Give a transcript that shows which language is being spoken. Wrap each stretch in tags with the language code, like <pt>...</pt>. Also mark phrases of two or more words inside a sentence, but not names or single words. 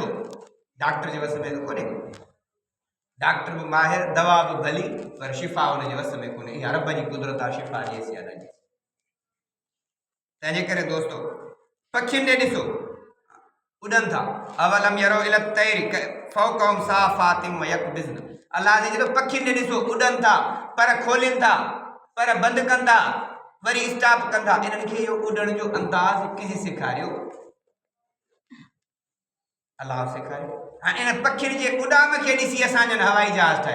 <sd>डॉक्टर जे वस में त कोन्हे को। डॉक्टर बि माहिर, दवा बि भली, पर शिफ़ा हुनजे वस में कोन्हे। इहा रब जी कुदरत आहे, शिफ़ा ॾिएसि या न ॾिएसि। तंहिंजे करे दोस्तो, पखियुनि ॾे ॾिसो, उॾनि था।</sd> <ar>أولم يروا إلى الطير فوقهم صافات ويقبضن.</ar> <sd>अलाह जे चयो पखियुनि ॾे ॾिसो, उॾनि था, पर खोलीनि था, पर बंदि कनि था, वरी स्टॉप कनि था। इन्हनि खे इहो उॾण जो अंदाज़ कंहिं सेखारियो? अलाह सेखारियो। हाणे इन पखियुनि जे उॾाम खे ॾिसी असांजनि हवाई जहाज़ ठाहिया।</sd>